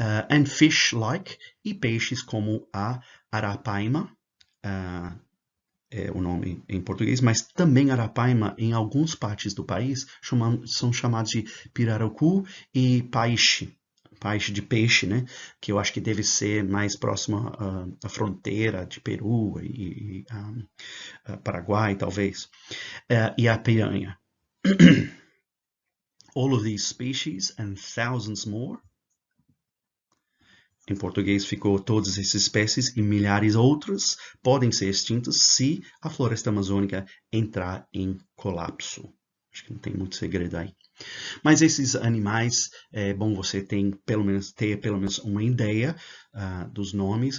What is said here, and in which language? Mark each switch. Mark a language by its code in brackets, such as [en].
[en] And fish-like, [pt] e peixes como a arapaima, é o nome em português, mas também arapaima em algumas partes do país são chamados de pirarucu e paixe. Paixe de peixe, né? Que eu acho que deve ser mais próximo à fronteira de Peru e Paraguai, talvez. E a piranha. [en] All of these species and thousands more. [pt] Em português ficou todas essas espécies e milhares outras podem ser extintas se a floresta amazônica entrar em colapso. Acho que não tem muito segredo aí. Mas esses animais, é bom você ter pelo menos uma ideia dos nomes.